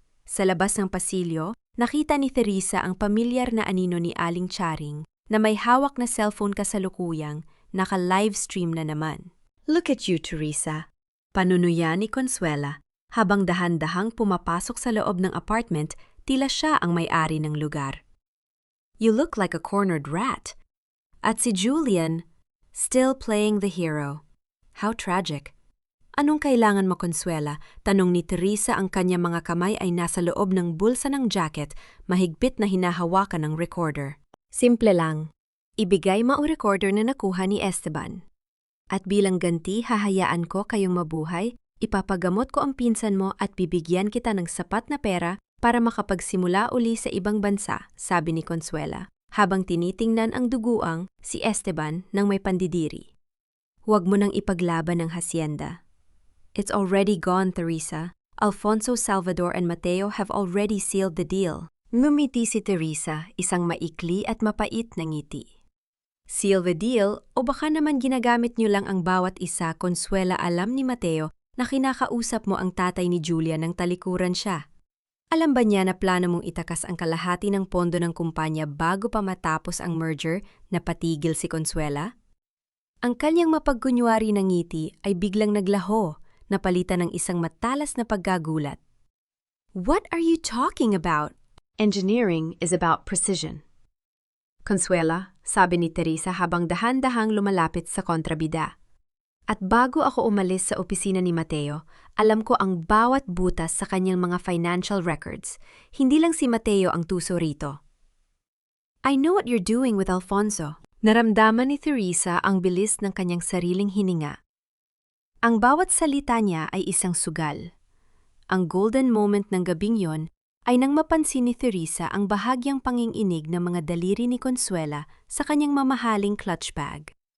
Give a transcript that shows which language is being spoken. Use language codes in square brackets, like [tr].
[tl] Sa labas ng pasilyo, nakita ni Teresa ang pamilyar na anino ni Aling Charing na may hawak na cellphone kasalukuyang naka-livestream na naman. [en] Look at you, Teresa. [tl] Panunuya ni Consuela habang dahan-dahang pumapasok sa loob ng apartment, tila siya ang may-ari ng lugar. [en] You look like a cornered rat. [tl] At si [en] Julian, still playing the hero. How tragic. [tl] Anong kailangan mo, Consuela? Tanong ni Teresa. Ang kanya mga kamay ay nasa loob ng bulsa ng jacket, mahigpit na hinahawakan ng recorder. Simple lang. Ibigay mo ang recorder na nakuha ni Esteban. At bilang ganti, hahayaan ko kayong mabuhay, ipapagamot ko ang pinsan mo at bibigyan kita ng sapat na pera para makapagsimula uli sa ibang bansa, sabi ni Consuela, habang tinitingnan ang duguang si Esteban ng may pandidiri. Huwag mo nang ipaglaban ang hacienda. [en] It's already gone, Teresa. Alfonso, Salvador and Mateo have already sealed the deal. [tl] Ngumiti si Teresa, isang maikli at mapait na ngiti. [en] Seal the deal [tl] o baka naman ginagamit niyo lang ang bawat isa, Consuela. Alam ni Mateo na kinakausap mo ang tatay ni Julia nang talikuran siya. Alam ba niya na plano mong itakas ang kalahati ng pondo ng kumpanya bago pa matapos ang merger na patigil si Consuela? Ang kanyang mapagkunwari na ngiti ay biglang naglaho, napalitan ng isang matalas na paggagulat. [en] What are you talking about? Engineering is about precision. [tl] Consuela, sabi ni Teresa habang dahan-dahang lumalapit sa kontrabida. At bago ako umalis sa opisina ni Mateo, alam ko ang bawat butas sa kanyang mga financial records. Hindi lang si Mateo ang tuso rito. [en] I know what you're doing with Alfonso. [tl] Naramdaman ni Teresa ang bilis ng kanyang sariling hininga. Ang bawat salita niya ay isang sugal. Ang golden moment ng gabing yon ay nang mapansin ni Teresa ang bahagyang panginginig ng mga daliri ni Consuela sa kanyang mamahaling clutch bag.